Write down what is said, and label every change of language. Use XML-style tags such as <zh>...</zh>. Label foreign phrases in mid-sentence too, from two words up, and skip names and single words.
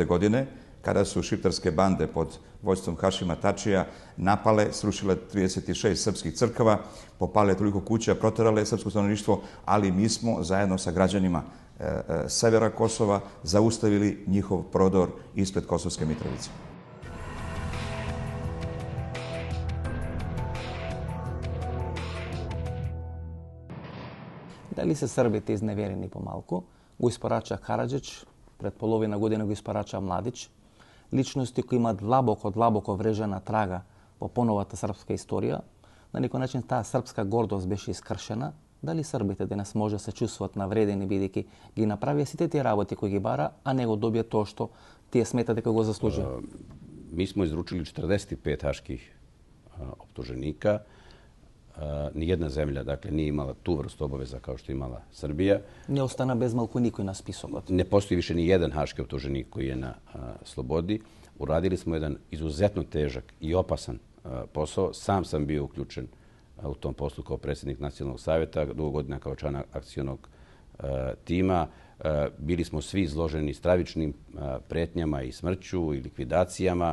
<sr>godine, kada su šiptarske bande pod vođstvom Hašima Tačija napale, srušile 36 srpskih crkava, popale toliko kuća, proterale srpsko stanovništvo, ali mi smo zajedno sa građanima severa Kosova zaustavili njihov prodor ispred Kosovske Mitrovice.</sr> <mk>Дали се србите изневерени помалку? Го испорача Караджич, пред половина година го испорача Младич. Личности кои имаат длабоко врежена трага по поновата српска историја. На некој начин таа српска гордост беше искршена. Дали србите денес може да се чувствуват навредени, бидејќи ги направија сите тие работи кои ги бара, а не го добија тоа што тие сметат дека го заслужија?</mk> <sr>Mi smo izručili 45 haških optuženika. Nijedna zemlja, dakle, nije imala tu vrstu obaveza kao što je imala Srbija.</sr> <mk>Не остана без малку никој на списокот.</mk> <sr>Ne postoji više ni jedan haški optuženik koji je na slobodi. Uradili smo jedan izuzetno težak i opasan posao. Sam sam bio uključen u tom poslu kao predsjednik Nacionalnog savjeta, dugo godina kao član akcionog tima. Bili smo svi izloženi stravičnim pretnjama i smrću i likvidacijama.</sr>